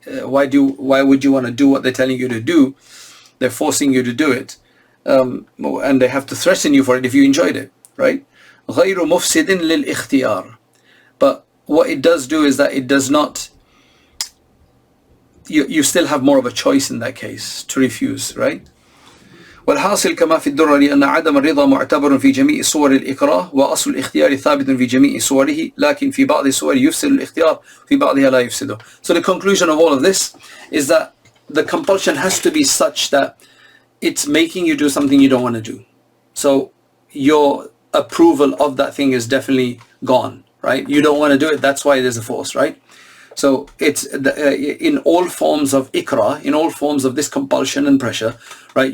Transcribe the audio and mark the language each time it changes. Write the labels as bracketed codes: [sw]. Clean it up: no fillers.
[en] Why would you want to do what they're telling you to do? They're forcing you to do it, and they have to threaten you for it if you enjoyed it, right? [ar] غَيْرُ مُفْسِدٍ لِلْإِخْتِيَارِ. [en] But what it does do is that it does not, you still have more of a choice in that case to refuse, right? [ar] والحاصل كما في الدرر أن عدم الرضا معتبر في جميع صور الإكراه، وأصل الاختيار ثابت في جميع صوره، لكن في بعض الصور يفسد الاختيار في بعضها لا يفسده. [en] So the conclusion of all of this is that the compulsion has to be such that it's making you do something you don't want to do. So your approval of that thing is definitely gone, right? You don't want to do it, that's why there's a force, right? So it's in all forms of ikra, in all forms of this compulsion and pressure, right?